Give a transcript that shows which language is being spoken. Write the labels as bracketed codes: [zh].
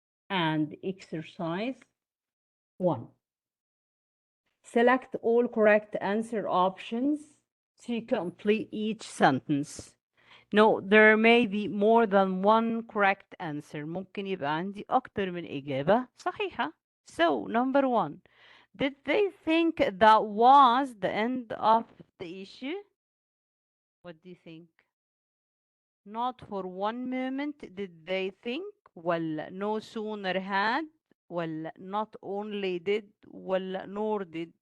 [en] And exercise 1. Select all correct answer options to complete each sentence. No, there may be more than one correct answer. [ar] ممكن يبقى عندي أكتر من إجابة صحيحة. [en] So, number 1. Did they think that was the end of the issue? What do you think? Not for one moment did they think, ولا no sooner had, ولا not only did, ولا nor did.